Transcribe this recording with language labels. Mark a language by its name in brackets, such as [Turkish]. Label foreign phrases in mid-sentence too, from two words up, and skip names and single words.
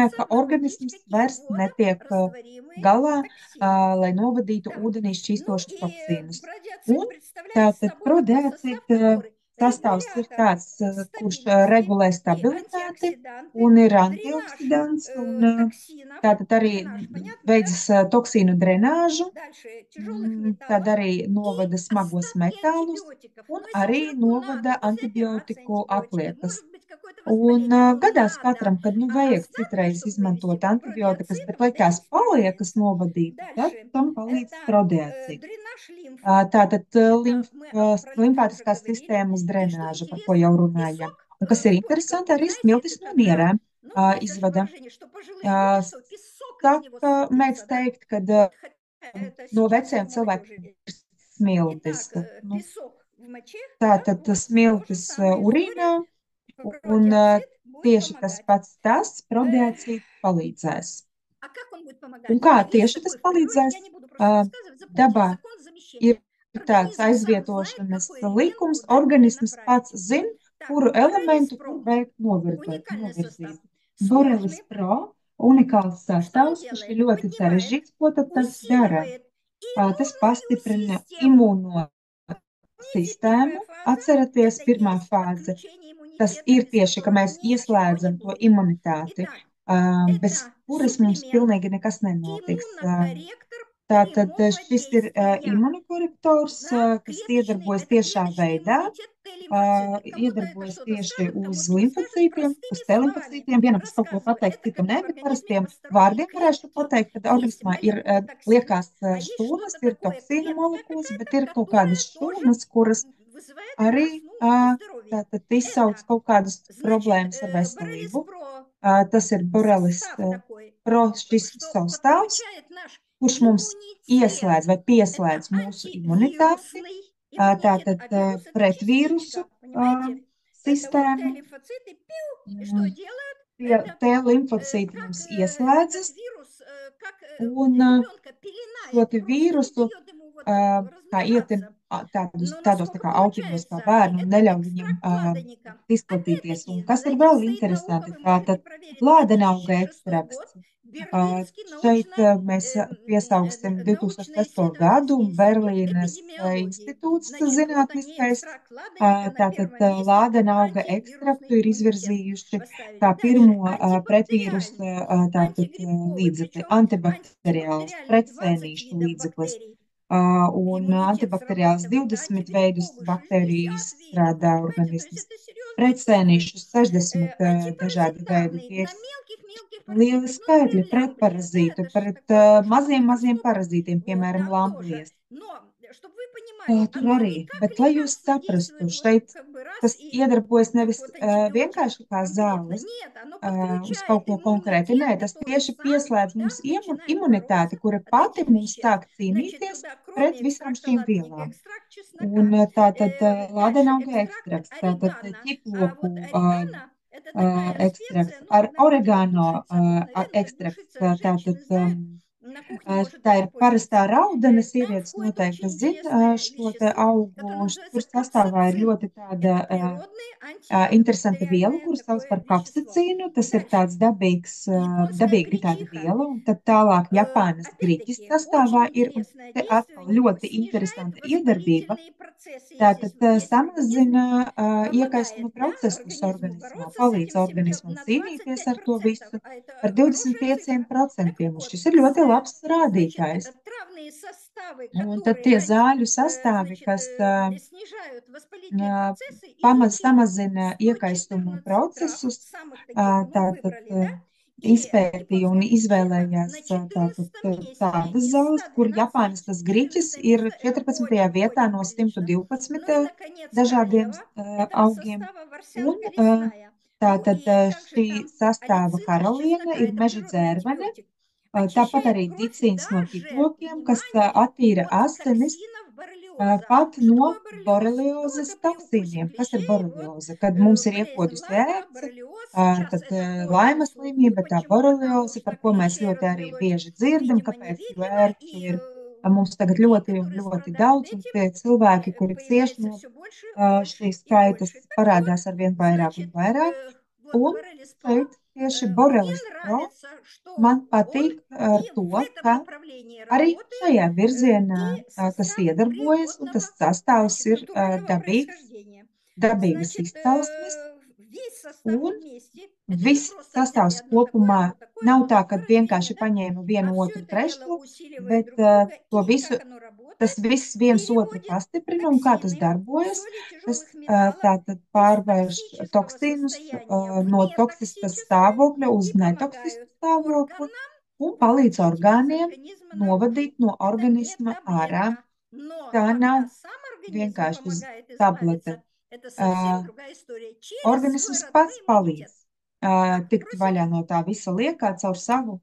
[Russian] отправляется [Latvian] ka [Russian] наводить [Latvian] organisms [Russian] какие? [Latvian] vairs netiek [Russian] Водорастворимые [Latvian] galā, [Russian] токсины. [Latvian] lai novadītu [Russian] Так, [Latvian] ūdenī [Russian] ну [Latvian] šķīstošus [Russian] и [Latvian] toksinus. [Russian] радиоцит [Latvian] Un [Russian] представляет [Latvian] tātad [Russian] собой такой состав, [Latvian] prodeacid [Russian] который [Latvian] sastāvs ir [Russian] регулятор [Latvian] tāds, kurš [Russian] стабильности [Latvian] regulē [Russian] и [Latvian] stabilitāti [Russian] антиоксиданты, [Latvian] un ir [Russian] дренаж [Latvian] antioksidants un [Russian] токсинов, [Latvian] tātad arī [Russian] дренаж, понятно, да? [Latvian] veids toksīnu drenāžu, [Russian] Дальше тяжелых [Latvian] tad [Russian] металлов [Latvian] arī [Russian] и [Latvian] novada smagos [Russian] остатки [Latvian] metālus [Russian] антибиотиков. [Latvian] un [Russian] Ну, если [Latvian] arī [Russian] человеку надо [Latvian] novada [Russian] после операции [Latvian] antibiotiku [Russian] антибиотики, [Latvian] apliekas. [Russian] может быть какое-то [Latvian] Un [Russian] воспаление, но [Latvian] gadās [Russian] надо. [Latvian] katram, kad nu [Russian] А [Latvian] vajag [Russian] остатки, [Latvian] citreiz [Russian] чтобы вывести, [Latvian] izmantot antibiotikas, bet [Russian] радиоцитом [Latvian] liekas [Russian] это [Latvian] paliekas [Russian] исправляется. [Latvian] novadīt, tad [Russian] Дальше [Latvian] tam palīdz [Russian] это [Latvian] prodeacid. [Russian] дренаж лимфы. [Latvian] Tātad [Russian] Это мы про лимфу уже [Latvian] limfātiskās [Russian] говорили. [Latvian] sistēmas [Russian] И что [Latvian] drenāža, par ko [Russian] интересно, [Latvian] jau runājam. [Russian] песок [Latvian] Un kas ir [Russian] почкам. [Latvian] interesanti, arī [Russian] Знаете, [Latvian] smiltis [Russian] это [Latvian] no [Russian] когда, [Latvian] nierēm [Russian] ну, есть даже [Latvian] izvada. [Russian] выражение, что пожилые люди, что песок из него [Latvian] Saka, mēdz [Russian] светится, да? [Latvian] teikt, ka [Russian] Вот, хотя это [Latvian] no [Russian] сейчас у [Latvian] veciem cilvēkiem [Russian] молодежи. [Latvian] ir smiltis. [Russian] Итак, [Latvian] Nu, [Russian] песок в моче, да, [Latvian] tātad [Russian] вот, то же [Latvian] smiltis [Russian] самая [Latvian] urīnā, [Russian] история. [Latvian] un [Russian] Радиоцит будет [Latvian] tieši tas [Russian] помогать. [Latvian] pats tas prodeacid palīdzēs. [Russian] А как он будет [Latvian] Un [Russian] помогать? [Latvian] kā [Russian] Есть [Latvian] tieši tas [Russian] такой в природе, [Latvian] palīdzēs? [Russian] я не буду просто рассказывать, запомните, [Latvian] Dabā [Russian] закон [Latvian] ir [Russian] замещения. [Latvian] tāds [Russian] Организм сам знает, [Latvian] aizvietošanas [Russian] какой элемент [Latvian] likums. [Russian] куда [Latvian] Organisms [Russian] перенаправить. [Latvian] pats zina, [Russian] Так, [Latvian] kuru [Russian] Боррелис [Latvian] elementu kur [Russian] Про, [Latvian] vajag [Russian] уникальный состав. [Latvian] novirzīt. Borelis [Russian] Сложный. [Latvian] Pro unikāls [Russian] Что он [Latvian] sastāvs, kurš ir [Russian] делает? [Latvian] ļoti [Russian] Поднимает, [Latvian] sarežģīts. Ko tad tas dara? [Russian] усиливает [Latvian] Tas [Russian] иммунную [Latvian] pastiprina [Russian] систему. [Latvian] imūno [Russian] Помните, первая [Latvian] sistēmu. [Russian] фаза– [Latvian] Atcerieties, [Russian] это [Latvian] pirmā [Russian] есть [Latvian] fāze. [Russian] отключение [Latvian] Tas [Russian] иммунитета, [Latvian] ir [Russian] без [Latvian] tieši, ka [Russian] которого [Latvian] mēs [Russian] ничего не [Latvian] ieslēdzam to [Russian] будет. [Latvian] imunitāti, [Russian] Итак, [Latvian] bez [Russian] это [Latvian] kuras mums [Russian] суплемент, [Latvian] pilnīgi nekas nenotiks. [Russian] иммунокорректор [Latvian] Tātad [Russian] прямого [Latvian] šis ir [Russian] действия [Latvian] imunikorektors, [Russian] на [Latvian] kas [Russian] клеточный, [Latvian] iedarbojas [Russian] это [Latvian] tiešā [Russian] клеточный [Latvian] veidā, [Russian] иммунитет Т-лимфоциты. Кому-то это [Latvian] iedarbojas [Russian] что-то [Latvian] tieši [Russian] скажет, [Latvian] uz [Russian] кому-то не скажет. [Latvian] limfocītiem, uz [Russian] Простыми словами [Latvian] T-limfocītiem. Vienam tas kaut ko [Russian] рассказываю. [Latvian] pateiks, [Russian] Это [Latvian] citam [Russian] когда [Latvian] nē, [Russian] в [Latvian] bet [Russian] организме [Latvian] parastiem [Russian] построены [Latvian] vārdiem varēšu [Russian] клетки, [Latvian] pateikt, kad [Russian] есть [Latvian] organismā ir [Russian] молекулы [Latvian] liekas [Russian] токсинов, а есть [Latvian] šūnas, [Russian] что-то [Latvian] ir [Russian] такое, [Latvian] toksīnu [Russian] клетка [Latvian] molekulas, [Russian] какая-то, [Latvian] bet ir kaut [Russian] которая [Latvian] kādas [Russian] тоже [Latvian] šūnas, kuras [Russian] вызывает у [Latvian] arī [Russian] нас нездоровье. [Latvian] tātad izsauc [Russian] Это, [Latvian] kaut kādas [Russian] значит, [Latvian] problēmas ar [Russian] Боррелис [Latvian] veselību. [Russian] Про [Latvian] Tas ir Borelis [Russian] состав такой, [Latvian] Pro šis [Russian] что [Latvian] sastāvs, [Russian] подключает наш [Latvian] kurš mums [Russian] иммунитет. [Latvian] ieslēdz vai [Russian] Это [Latvian] pieslēdz mūsu imunitāti, [Russian] антивирусный иммунитет, [Latvian] tātad [Russian] а вирус это [Latvian] pret vīrusu [Russian] частичка, понимаете? Это вот [Latvian] sistēmu. [Russian] Т-лимфоциты, и что делают? [Latvian] Tie [Russian] Это [Latvian] limfocīti [Russian] как [Latvian] mums [Russian] этот [Latvian] ieslēdzas, [Russian] вирус, как [Latvian] un [Russian] ребенка [Latvian] šo [Russian] пеленает, [Latvian] te [Russian] просто не [Latvian] vīrusu [Russian] дает ему вот [Latvian] kā ietin [Russian] размножаться. Но [Latvian] tādos tā [Russian] насколько [Latvian] kā autīnos kā [Russian] получается, и [Latvian] bērnu un [Russian] это [Latvian] neļauj viņam [Russian] экстракт ладаника. [Latvian] izplatīties. Un [Russian] Опять-таки, [Latvian] kas [Russian] за [Latvian] ir [Russian] этим [Latvian] vēl [Russian] стоит наука, [Latvian] interesanti, [Russian] вы можете [Latvian] tātad [Russian] проверить. [Latvian] lādenauga [Russian] 2006 год, [Latvian] ekstrakts. [Russian] Берлинский [Latvian] Šeit mēs piesauksim [Russian] научно-исследовательский [Latvian] 2006. gadu un [Russian] институт [Latvian] Berlīnes [Russian] эпидемиологии. [Latvian] institūts [Russian] Значит, вот они [Latvian] zinātniskais. [Russian] экстракт ладаника на [Latvian] Tātad [Russian] первом месте [Latvian] lādenauga ekstraktu [Russian] антивирусный [Latvian] ir [Russian] иммунитет [Latvian] izvirzījuši [Russian] поставили. [Latvian] kā [Russian] Дальше [Latvian] pirmo pretvīrusu [Russian] антибактериальный, [Latvian] tātad [Russian] антигрибковый, [Latvian] līdzekli, [Russian] причем [Latvian] antibakteriāls, [Russian] антибактериальный 20 [Latvian] pretsēnīšu [Russian] видов [Latvian] līdzeklis. [Russian] бактерий. [Latvian] Un [Russian] Иммунитет [Latvian] antibakteriāls [Russian] срабатывает, [Latvian] 20 veidus [Russian] антигрибковый [Latvian] baktēriju [Russian] 60 видов. [Latvian] izstrādā [Russian] Понимаете, то есть [Latvian] organisms. [Russian] это серьезные цифры. [Latvian] Pretsēnīšu 60 dažādi veidi. [Russian] Антипаразитарный [Latvian] Tie ir [Russian] на мелких-мелких [Latvian] lieli [Russian] паразитов. Ну, [Latvian] skaitļi [Russian] например, лямблия, да, [Latvian] pretparazītu, [Russian] это же [Latvian] pret [Russian] такое совершенно [Latvian] maziem [Russian] микроскоп. [Latvian] parazītiem, [Russian] Вот, [Latvian] piemēram, [Russian] там тоже. [Latvian] lamblijas. [Russian] Но, чтобы вы понимали, [Latvian] Tur [Russian] оно [Latvian] arī, [Russian] никак [Latvian] bet [Russian] ли [Latvian] lai [Russian] на [Latvian] jūs [Russian] нас [Latvian] saprastu, [Russian] действует, вот [Latvian] šeit [Russian] как бы раз [Latvian] tas [Russian] и [Latvian] iedarbojas [Russian] как [Latvian] nevis [Russian] вот антибиотик [Latvian] vienkārši kā [Russian] конкретно. [Latvian] zāles [Russian] Нет, оно [Latvian] uz kaut [Russian] подключает [Latvian] ko konkrēti. [Russian] иммунитет, [Latvian] Nē, tas [Russian] который [Latvian] tieši [Russian] сам, [Latvian] pieslēdz [Russian] да, [Latvian] mums [Russian] начинает бороться [Latvian] imunitāti, kura [Russian] от [Latvian] pati [Russian] этих [Latvian] mums [Russian] веществ. [Latvian] sāk [Russian] Значит, [Latvian] cīnīties [Russian] туда, [Latvian] pret [Russian] кроме [Latvian] visām [Russian] экстракта [Latvian] šīm [Russian] латника, [Latvian] vielām. [Russian] экстракт [Latvian] Un [Russian] чеснока, [Latvian] tātad [Russian] дальше [Latvian] lādenauga [Russian] экстракт [Latvian] ekstrakts, tātad [Russian] орегано. А [Latvian] ķiploku [Russian] вот орегано– это такая [Latvian] ekstrakts, [Russian] специя, ну, [Latvian] ar [Russian] она вот [Latvian] oregano [Russian] тушится обыкновенно, [Latvian] ekstrakts, [Russian] душится, [Latvian] tātad [Russian] женщины знают, на кухне может [Latvian] tā [Russian] даже [Latvian] ir parastā [Russian] пользоваться. [Latvian] raudana, [Russian] Там [Latvian] sievietes [Russian] входит [Latvian] noteikti [Russian] очень [Latvian] zina [Russian] интересное [Latvian] šo te [Russian] вещество, которое [Latvian] augu, tur [Russian] называется [Latvian] sastāvā ir [Russian] капсацин. [Latvian] ļoti tāda [Russian] Это природное [Latvian] interesanta viela, [Russian] антибактериальное [Latvian] kuras sauc [Russian] такое [Latvian] par [Russian] вещество. [Latvian] kapsicīnu. Tas ir [Russian] Дальше. [Latvian] tāds dabīgs, [Russian] Японская [Latvian] dabīga tāda [Russian] гречиха. [Latvian] viela, un tad tālāk Japānas griķis [Russian] Опять-таки, [Latvian] sastāvā [Russian] очень [Latvian] ir, un [Russian] интересное [Latvian] te [Russian] действие [Latvian] atkal [Russian] у него. [Latvian] ļoti [Russian] Снижает [Latvian] interesanta iedarbība. [Russian] воспалительные процессы, [Latvian] Tātad [Russian] есть в организме, [Latvian] samazina [Russian] помогает, [Latvian] iekaisuma [Russian] да, [Latvian] procesus [Russian] организму [Latvian] organismā, [Russian] бороться с [Latvian] palīdz [Russian] этим всем делом [Latvian] organismam [Russian] на [Latvian] cīnīties ar to [Russian] 25%. [Latvian] visu [Russian] А это [Latvian] par [Russian] хорошая цифра. Так [Latvian] 25%, un [Russian] вот, [Latvian] šis ir ļoti labs [Russian] значит, [Latvian] rādītājs. [Russian] травные составы, [Latvian] Un tad [Russian] которые [Latvian] tie [Russian] они, [Latvian] zāļu sastāvi, [Russian] значит, [Latvian] kas [Russian] снижают воспалительные процессы, [Latvian] pamaz [Russian] изучили [Latvian] samazina iekaisumu [Russian] 114 трав, [Latvian] procesus, [Russian] самых таких, ну, [Latvian] tātad [Russian] выбрали, да, и [Latvian] izpētīja un [Russian] японская гречиха на [Latvian] izvēlējās tātad [Russian] 14 месте [Latvian] tādas [Russian] из [Latvian] zāles, kur [Russian] 112, [Latvian] Japānas tas griķis [Russian] 14 [Latvian] ir [Russian] место– это [Latvian] 14. vietā [Russian] очень [Latvian] no [Russian] прилично. Ну и, [Latvian] 112 [Russian] наконец, [Latvian] dažādiem [Russian] королева этого [Latvian] augiem. [Russian] состава– [Latvian] Un [Russian] ворсянка лесная. Ну [Latvian] tātad [Russian] и также [Latvian] šī [Russian] там [Latvian] sastāva [Russian] алицин из [Latvian] karaliene [Russian] чеснока– [Latvian] ir [Russian] это [Latvian] meža [Russian] природный [Latvian] dzērvene, [Russian] антибиотик. [Latvian] tāpat [Russian] Очищает [Latvian] arī [Russian] кровь [Latvian] dicīns no [Russian] даже, [Latvian] ķiplokiem, kas [Russian] внимание, [Latvian] attīra [Russian] от [Latvian] asinis [Russian] токсинов боррелиоза. [Latvian] pat [Russian] Что [Latvian] no [Russian] такое боррелиоз? Ну, [Latvian] boreliozes [Russian] это при укусе [Latvian] toksīniem. Kas ir [Russian] клещей, вот, [Latvian] borelioze? Kad mums ir [Russian] болезнь [Latvian] iekodusi [Russian] Лайма, [Latvian] ērce, [Russian] боррелиоз. Сейчас [Latvian] tad [Russian] это [Latvian] laimas [Russian] пользуется [Latvian] slimība, tā [Russian] Почему? Потому [Latvian] borelioze, [Russian] что [Latvian] par ko mēs [Russian] клещей [Latvian] ļoti arī [Russian] развелось, [Latvian] bieži dzirdam, [Russian] видимо, [Latvian] kāpēc, jo [Russian] невидимо, [Latvian] ērču [Russian] и [Latvian] ir mums tagad [Russian] людей, [Latvian] ļoti un [Russian] которые [Latvian] ļoti [Russian] страдают [Latvian] daudz, un [Russian] этим, [Latvian] tie cilvēki, kuri cieš [Russian] появляется [Latvian] no [Russian] все больше, [Latvian] šī [Russian] больше и [Latvian] skaitas, [Russian] больше. Так вот, [Latvian] parādās arvien vairāk un [Russian] значит, [Latvian] vairāk. [Russian] вот [Latvian] Un [Russian] Борелис Про, [Latvian] šeit tieši [Russian] мне [Latvian] Borelis Pro [Russian] нравится, что [Latvian] man [Russian] он [Latvian] patīk ar [Russian] и [Latvian] to, [Russian] в этом [Latvian] ka [Russian] направлении [Latvian] arī [Russian] работает, [Latvian] šajā virzienā [Russian] и [Latvian] tas [Russian] состав [Latvian] iedarbojas, un [Russian] природного, [Latvian] tas sastāvs [Russian] значит, [Latvian] ir [Russian] натурального [Latvian] dabīgs, [Russian] происхождения. [Latvian] dabīgas [Russian] Значит, [Latvian] izcelsmes, [Russian] весь состав [Latvian] un [Russian] вместе, это не [Latvian] viss [Russian] просто взяли [Latvian] sastāvs [Russian] одно [Latvian] kopumā nav tā, [Russian] такое [Latvian] ka [Russian] растение, [Latvian] vienkārši [Russian] да, [Latvian] paņēma [Russian] а [Latvian] vienu, [Russian] все [Latvian] otru, [Russian] это дело [Latvian] trešo, [Russian] усиливает [Latvian] bet [Russian] друг друга, [Latvian] to [Russian] и [Latvian] visu, [Russian] как оно работает, [Latvian] tas viss viens otru [Russian] переводит [Latvian] pastiprina un kā tas [Russian] токсины, [Latvian] darbojas. [Russian] соли [Latvian] Tas [Russian] тяжелых металлов [Latvian] tātad [Russian] из [Latvian] pārvērš [Russian] токсического [Latvian] toksīnus [Russian] состояния в [Latvian] no toksiskas [Russian] нетоксическое [Latvian] stāvokļa uz [Russian] и [Latvian] netoksisku [Russian] помогают [Latvian] stāvokli [Russian] органам [Latvian] un palīdz [Russian] выводить из [Latvian] orgāniem [Russian] организма наружу. [Latvian] novadīt no [Russian] Это не [Latvian] organisma ārā. [Russian] таблетка, но [Latvian] Tā nav [Russian] когда сам организм [Latvian] vienkārši [Russian] помогает [Latvian] tablete. [Russian] избавиться, это совсем другая история. Через свой [Latvian] Organisms [Russian] родной [Latvian] pats [Russian] иммунитет. [Latvian] palīdz [Russian] Так, [Latvian] tikt vaļā [Russian] проселект. [Latvian] no tā visa liekā caur savu